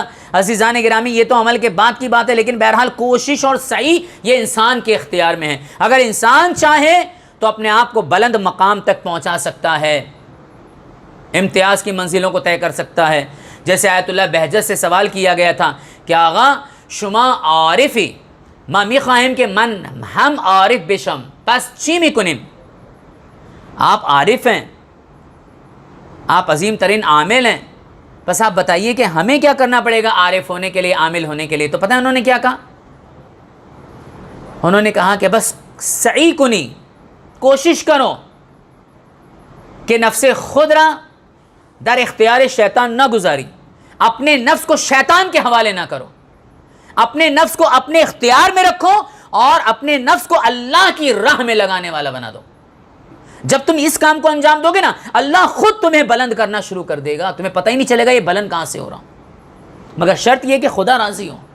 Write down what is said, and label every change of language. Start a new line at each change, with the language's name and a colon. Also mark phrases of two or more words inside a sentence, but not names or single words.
Urdu: عزیزان گرامی، یہ تو عمل کے بعد کی بات ہے، لیکن بہرحال کوشش اور سعی یہ انسان کے اختیار میں ہے۔ اگر انسان چاہے تو اپنے آپ کو بلند مقام تک پہنچا سکتا ہے، امتیاز کی منزلوں کو طے کر سکتا ہے۔ جیسے آیت اللہ بہجت سے سوال کیا گیا تھا کہ
Persian: آغا شما عارفی ما میخواہیم کہ من ہم عارف بشم پس چی میکنیم؟
Urdu: آپ عارف ہیں، آپ عظیم ترین عامل ہیں، بس آپ بتائیے کہ ہمیں کیا کرنا پڑے گا عارف ہونے کے لیے، عامل ہونے کے لیے؟ تو پتہ ہے انہوں نے کیا کہا؟ انہوں نے کہا کہ بس
Persian: سعی کنی،
Urdu: کوشش کرو کہ
Persian: نفس خود را در اختیار شیطان نہ گزاری،
Urdu: اپنے نفس کو شیطان کے حوالے نہ کرو، اپنے نفس کو اپنے اختیار میں رکھو اور اپنے نفس کو اللہ کی راہ میں لگانے والا بنا دو۔ جب تم اس کام کو انجام دو گے نا، اللہ خود تمہیں بلند کرنا شروع کر دے گا، تمہیں پتہ ہی نہیں چلے گا یہ بلند کہاں سے ہو رہا، مگر شرط یہ کہ خدا راضی ہو۔